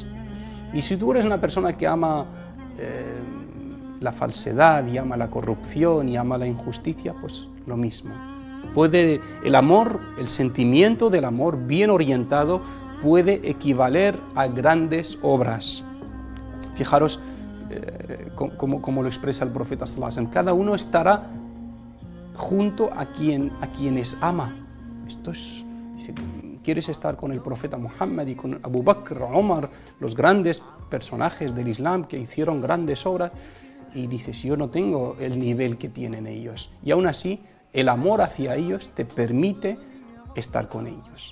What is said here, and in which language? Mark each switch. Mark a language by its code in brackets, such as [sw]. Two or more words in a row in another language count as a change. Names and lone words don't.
[es] Y si tú eres una persona que ama la falsedad y ama la corrupción y ama la injusticia, pues lo mismo. Puede el amor, el sentimiento del amor bien orientado puede equivaler a grandes obras. Fijaros como lo expresa el profeta [ar] صلى الله عليه وسلم, [es] cada uno estará junto a quienes ama. Esto es, dice, quieres estar con el profeta Muhammad y con Abu Bakr, Omar, los grandes personajes del Islam que hicieron grandes obras, y dices, yo no tengo el nivel que tienen ellos, y aún así el amor hacia ellos te permite estar con ellos.